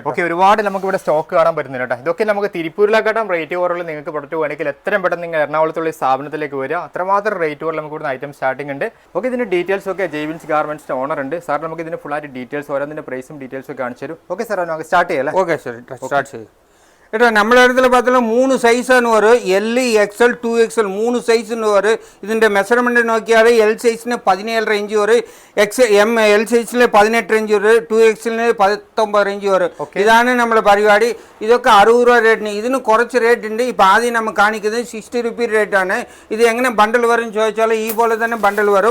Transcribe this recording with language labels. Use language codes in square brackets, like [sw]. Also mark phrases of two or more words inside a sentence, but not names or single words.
[ml] ഓക്കെ, ഒരുപാട് നമുക്ക് ഇവിടെ സ്റ്റോക്ക് കാണാൻ പറ്റുന്നുണ്ട് കേട്ടോ. ഇതൊക്കെ നമുക്ക് തിരുപ്പൂരിലേക്കാട്ടും റേറ്റ് കുറവുള്ള നിങ്ങൾക്ക് പ്രൊഡക്റ്റ് വേണമെങ്കിൽ എത്രയും പെട്ടെന്ന് നിങ്ങൾ എറണാകുളത്തുള്ള സ്ഥാപനത്തിലേക്ക് വരിക. അത്രമാത്രം റേറ്റ് കുറവ് നമുക്ക് ഇവിടെ ഐറ്റം സ്റ്റാർട്ടിംഗ് ഉണ്ട്. ഓക്കെ, ഇതിന്റെ ഡീറ്റെയിൽസ് ഒക്കെ ജൈവിൻസ് ഗാർമെന്റ്സിന്റെ ഓണർ ഉണ്ട്. സാർ നമുക്ക് ഇതിന്റെ ഫുൾ ആയിട്ട് ഡീറ്റെയിൽസ് ഓരോന്നിന്റെ പ്രൈസും ഡീറ്റെയിൽസും ഒക്കെ കാണിച്ചു തരും. ഓക്കെ സാർ, നമുക്ക് സ്റ്റാർട്ട് ചെയ്യാം. ഓക്കെ സാർ, സ്റ്റാർട്ട് ചെയ്യും. [ta] ஏட்டா நம்மள இடத்துல பார்த்தாலும் 3 சைஸ்னு வரும். L, XL, 2XL 3 சைஸ்னு வரும். [ml] ഇതിന്റെ മെഷർമെന്റ് നോക്കിയാൽ L സൈസിന് 17 റേഞ്ച് വരും, M L സൈസിൽ 18 റേഞ്ച് വരും, 2XL 19 റേഞ്ച് വരും. ഇതാണ് നമ്മുടെ പരിപാടി. ഇതൊക്കെ 60 രൂപ റേറ്റിന്. ഇതിന് കുറച്ച് റേറ്റ് ഉണ്ട്. ഇപ്പം ആദ്യം നമ്മൾ കാണിക്കുന്നത് 60 റുപ്പീസ് റേറ്റ് ആണ്. ഇത് എങ്ങനെ ബണ്ടിൽ വരും ചോദിച്ചാൽ ഈ പോലെ തന്നെ ബണ്ടിൽ വരും.